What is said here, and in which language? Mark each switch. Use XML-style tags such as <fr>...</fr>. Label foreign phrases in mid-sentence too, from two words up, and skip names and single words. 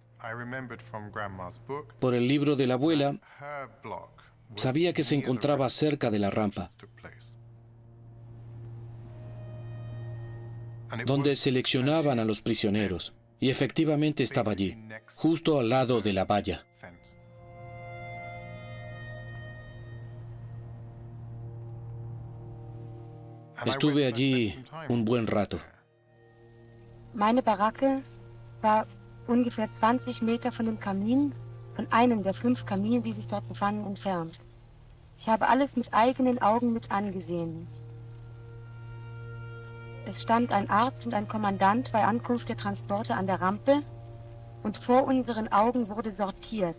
<es>Por el libro de la abuela, sabía que se encontraba cerca de la rampa, donde seleccionaban a los prisioneros, y efectivamente estaba allí, justo al lado de la valla. Estuve allí un buen rato.</es> <de>Meine Baracke war ungefähr 20 Meter von dem Kamin, von einem der 5 Kamine, die sich dort befanden, entfernt. Ich habe alles mit eigenen Augen mit angesehen. Es stand ein Arzt und ein Kommandant bei Ankunft der Transporte an der Rampe und vor unseren Augen wurde sortiert.</de>